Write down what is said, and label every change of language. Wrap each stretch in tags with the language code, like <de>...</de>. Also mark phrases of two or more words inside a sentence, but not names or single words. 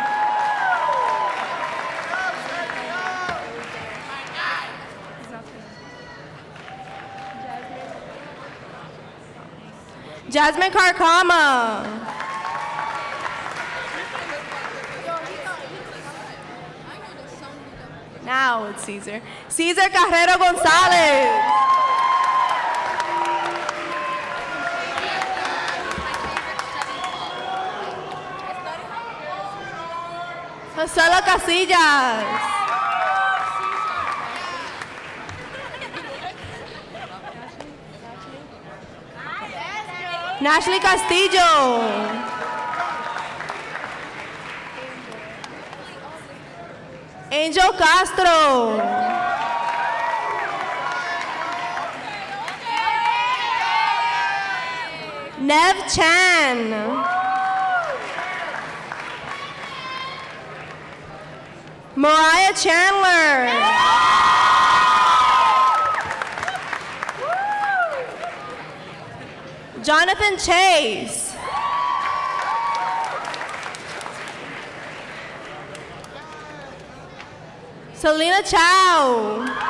<en>Jasmine Carcama. Now it's Cesar. Cesar Carrero Gonzalez. Josela Casillas. Nashley Castillo. Angel Castro. Nev Chan. Mariah Chandler. Jonathan Chase. Selena Chow.</en>